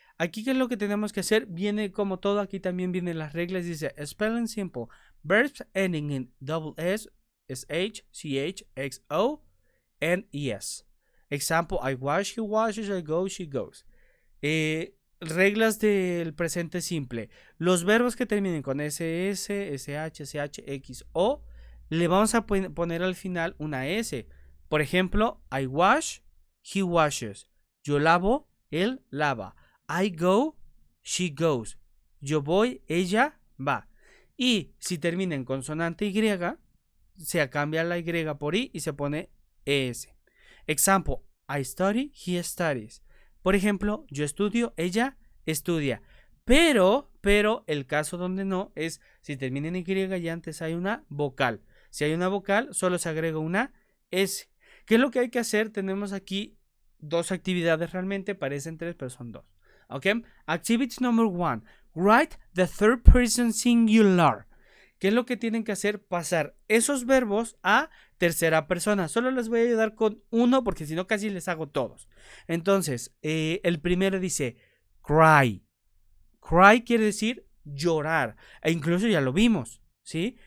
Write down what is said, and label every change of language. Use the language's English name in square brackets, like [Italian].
[Spanish] Aquí, ¿qué es lo que tenemos que hacer? Viene como todo, aquí también vienen las reglas. Dice, [English] spelling simple. Verbs ending in double S, SH, CH, XO, and ES. Example, I wash, he washes, I go, she goes. [Spanish] Reglas del presente simple. Los verbos que terminen con SS, SH, SH, XO, le vamos a poner al final una S. Por ejemplo, [English] I wash, he washes. [Spanish] Yo lavo, él lava. [English] I go, she goes. [Spanish] Yo voy, ella va. Y si termina en consonante Y, se cambia la Y por I y se pone ES. [English] Example, I study, he studies. [Spanish] Por ejemplo, yo estudio, ella estudia. Pero el caso donde no es si termina en Y y antes hay una vocal. Si hay una vocal, solo se agrega una S. ¿Qué es lo que hay que hacer? Tenemos aquí 2 actividades realmente, parecen 3, pero son 2. [English] ¿Ok? Activity number 1. Write the third person singular. [Spanish] ¿Qué es lo que tienen que hacer? Pasar esos verbos a tercera persona. Solo les voy a ayudar con uno porque si no casi les hago todos. Entonces, el primero dice cry. Cry quiere decir llorar. E incluso ya lo vimos, ¿sí?